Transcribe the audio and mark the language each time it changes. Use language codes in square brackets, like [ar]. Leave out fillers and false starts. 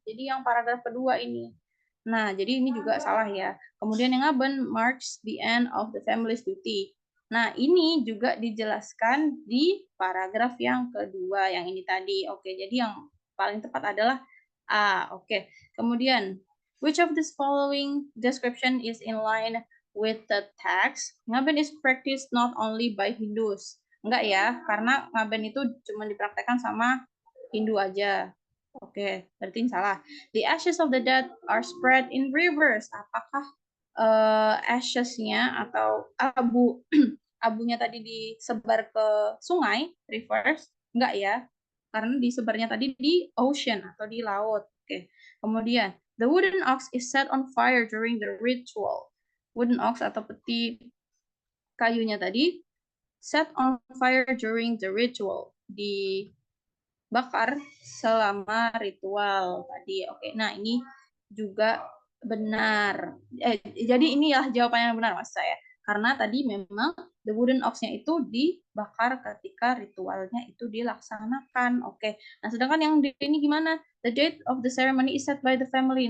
[id] Jadi yang paragraf kedua ini. Nah, jadi ini juga salah ya. Kemudian yang [en] ngaben marks the end of the family's duty. [id] Nah, ini juga dijelaskan di paragraf yang kedua yang ini tadi. Oke, jadi yang paling tepat adalah A. Oke. [en] Kemudian, which of this following description is in line with the text? [id] Ngaben [en] is practiced not only by Hindus. [id] Enggak ya, karena ngaben itu cuma dipraktekkan sama Hindu aja. Oke, berarti salah. [en] The ashes of the dead are spread in rivers. [id] Apakah ashes-nya atau abunya tadi disebar ke sungai, rivers? Enggak ya, karena disebarnya tadi di ocean atau di laut. Oke. [en] Kemudian, the wooden ox is set on fire during the ritual. Wooden ox [id] atau peti kayunya tadi [en] set on fire during the ritual. [id] Dibakar selama ritual tadi. Oke, nah ini juga benar. Jadi inilah jawabannya yang benar mas saya. Karena tadi memang the wooden ox-nya itu dibakar ketika ritualnya itu dilaksanakan. Oke. Nah, sedangkan yang ini gimana? [en] The date of the ceremony is set by the family.